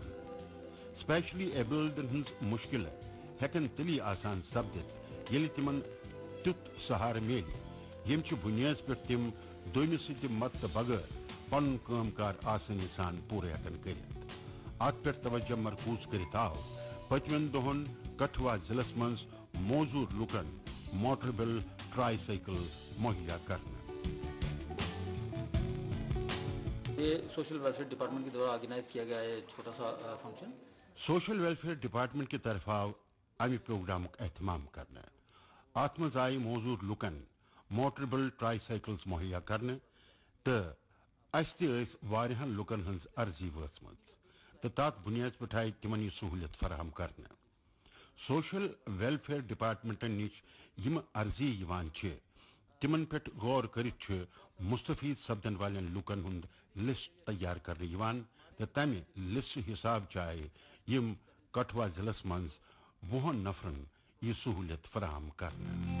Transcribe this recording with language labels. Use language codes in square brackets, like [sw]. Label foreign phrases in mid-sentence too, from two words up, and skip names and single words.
[ks] سپیشلی ایبلڈن ہٕنٛز مُشکلہٕ ہٮ۪کن تیٚلی آسان سپدِتھ ییٚلہِ تِمن تیُتھ سہارٕ میلہِ ییٚمہِ چہِ بُنیادس پٮ۪ٹھ تِم دوٚیمِس سۭتۍ مدتہٕ بغٲر پنُن کٲم کار آسٲنی سان پوٗرٕ ہٮ۪کن کٔرِتھ. اتھ پٮ۪ٹھ توجہ مرکوز کٔرِتھ آو پٔتمٮ۪ن دۄہن کٹھوا ضلعس منٛز موزوٗر لُکن موٹربل ٹرائی سائیکل مہیا کرنہٕ. [ur] یہ سوشل ویلفیئر ڈپارٹمنٹ کے دوارا آرگنائز کیا گیا ہے چھوٹا سا فنکشن. [ks] سوشل ویلفیئر ڈپارٹمنٹ کی طرف آو امہِ پروگرامُک اہتمام کرنہٕ. اتھ منٛز آیہِ موزوٗر لُکن موٹربل ٹرائی سائیکلز مہیا کرنہٕ تہٕ اسہِ تہِ ٲسۍ واریاہن لُکن ہٕنٛز عرضی وٲژمٕژ تہٕ تتھ بُنیادس پٮ۪ٹھ آیہِ تِمن یہِ سہوٗلیت فراہم کرنہٕ. سوشل ویلفیئر ڈپارٹمنٹن نِش یِمہٕ عرضی یِوان چھِ تِمن پٮ۪ٹھ غور کٔرِتھ چھُ مستفید سپدن والٮ۪ن لُکن ہُنٛد لسٹ تیار کرنہٕ یِوان تہٕ تمہِ لسٹ حساب چھِ آیہِ یِم کٹھوا ضلعس منٛز 20 نفرن یہِ سہوٗلیت فراہم کرنہٕ.